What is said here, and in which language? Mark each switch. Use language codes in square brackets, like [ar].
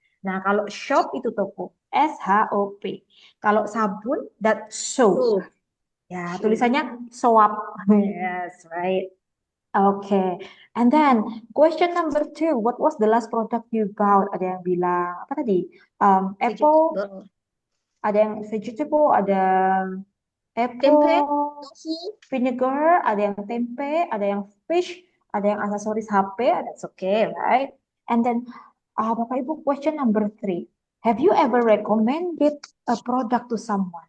[id] Nah, kalau shop itu toko. SHOP. Kalau sabun that soap. [en] Soap. [id] Ya, tulisannya soap. [en] Yes, right. Okay. And then question number 2, what was the last product you bought? [id] Ada yang bilang apa tadi? Apple, [en] Vegetable. [id] ada yang vegetable, ada apple, Tempe. Nasi. vinegar, ada yang tempe, ada yang fish, ada yang aksesoris HP. [en] That's okay, right? And then Bapak Ibu, question number 3. Have you ever recommended a product to someone?